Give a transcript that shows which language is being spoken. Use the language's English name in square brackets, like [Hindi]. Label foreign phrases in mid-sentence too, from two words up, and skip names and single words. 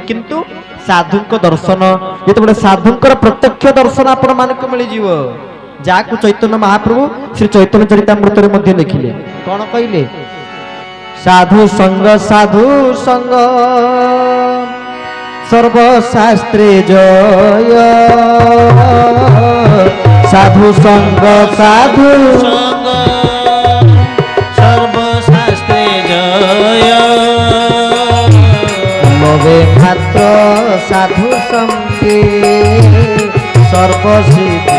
[Odia] କିନ୍ତୁ ସାଧୁଙ୍କ ଦର୍ଶନ, ଯେତେବେଳେ ସାଧୁଙ୍କର ପ୍ରତ୍ୟକ୍ଷ ଦର୍ଶନ ଆପଣ ମାନଙ୍କୁ ମିଳିଯିବ, ଯାହାକୁ ଚୈତନ୍ୟ ମହାପ୍ରଭୁ ଶ୍ରୀ ଚୈତନ୍ୟ ଚରିତାମୃତରେ ମଧ୍ୟ ଲେଖିଲେ। କ'ଣ କହିଲେ? ସାଧୁ ସଙ୍ଗ ସର୍ବଶାସ୍ତ୍ରେ ଜୟ, [Bangla] সাধু সঙ্গ সর্বশাস্ত্রে জয়, লবে মাত্র সাধু সঙ্গে সর্বসিদ্ধি